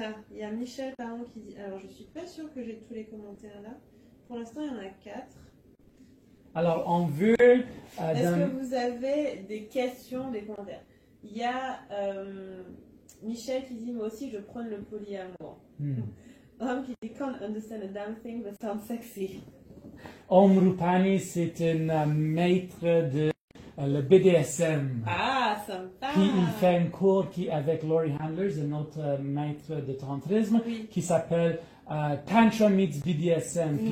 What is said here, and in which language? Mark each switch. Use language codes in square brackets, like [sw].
[fr] Il y a Michel Parent qui dit, alors je suis pas sûre que j'ai tous les commentaires là. Pour l'instant, il y en a 4. Alors, on veut... Est-ce que vous avez des questions, des commentaires? Il y a Michel qui dit, moi aussi je prône le polyamour. Homme qui dit, [en] can't understand a damn thing but sounds sexy. [fr] Om Rupani, c'est une maître de le BDSM. Ah, sympa! Puis il fait un cours avec Laurie Handlers, un autre maître de tantrisme, qui s'appelle Tantra meets BDSM.